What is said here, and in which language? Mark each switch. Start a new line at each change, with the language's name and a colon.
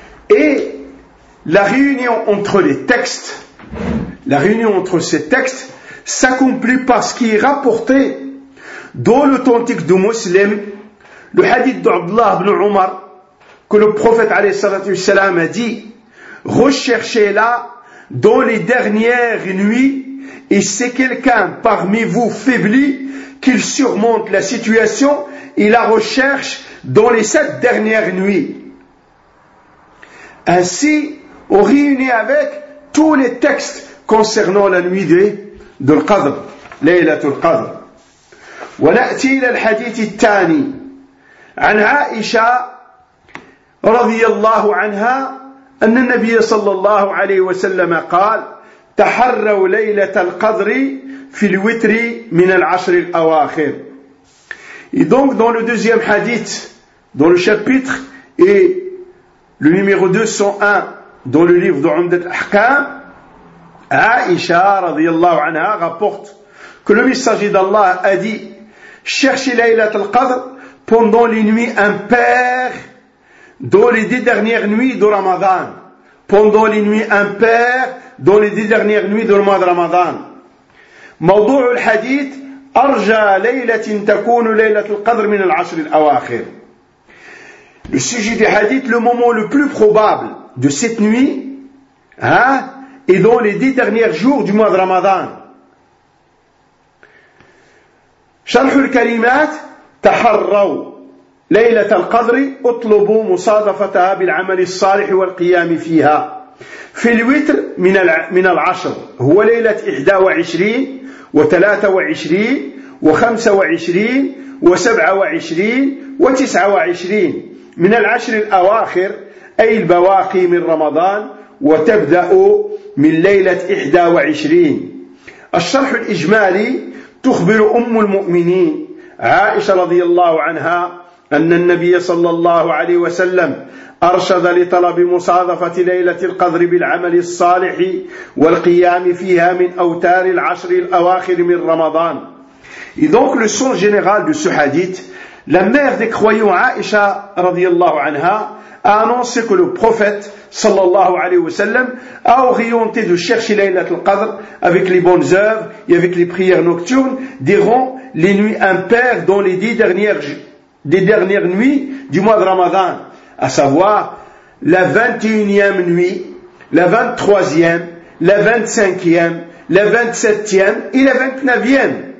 French: Et la réunion entre ces textes s'accomplit parce qu'il est rapporté dans l'authentique du muslim le hadith d'Abdullah ibn Umar que le prophète alayhi salatu wassalam a dit recherchez-la dans les dernières nuits et si quelqu'un parmi vous faiblit, qu'il surmonte la situation et la recherche dans les sept dernières nuits. Ainsi, on réunit avec tous les textes concernant la nuit de l'Qadr, Laylatul Qadr.
Arabic: Wa na'ti ila al-hadith al-thani an Aisha radiyallahu anha أن النبي صلى الله عليه وسلم قال تحروا ليلة القدر في الوتر من العشر الأواخر.
French: Et donc dans le deuxième hadith, dans le chapitre et le numéro 201 dans le livre d'Umdat al-Ahkam, Aïcha radiyallahu anha rapporte que le messager d'Allah a dit: cherchez Laylat al-Qadr pendant les nuits impaires dans les 10 dernières nuits de Ramadan. Pendant les nuits impaires dans les 10 dernières nuits du mois de Ramadan.
Arabic: موضوع الحديث أرجى ليلة تكون ليلة القدر من العشر الأواخر.
French: Le sujet du hadith, le moment le plus probable de cette nuit, est dans les 10 derniers jours du mois de Ramadan.
Arabic: شرح الكلمات تحروا ليلة القدر اطلبوا مصادفتها بالعمل الصالح والقيام فيها. في الوتر من العشر هو ليلة 21 و23 و25 و27 و29 من العشر الأواخر أي البواقي من رمضان وتبدأ من ليلة 21. الشرح الإجمالي تخبر أم المؤمنين عائشة رضي الله عنها أن النبي صلى الله عليه وسلم أرشد لطلب مصادفة ليلة القدر بالعمل الصالح والقيام فيها من أوتار العشر الأواخر من رمضان.
French: Et donc le sens général de ce hadith, la mère des croyants Aïcha رضي الله عنها a annoncé que le prophète صلى الله عليه وسلم a orienté de chercher ليلة القدر avec les bonnes œuvres et avec les prières nocturnes durant les nuits impaires dans les 10 dernières nuits du mois de Ramadan, à savoir la 21e nuit, la 23e, la 25e, la 27e et la 29e.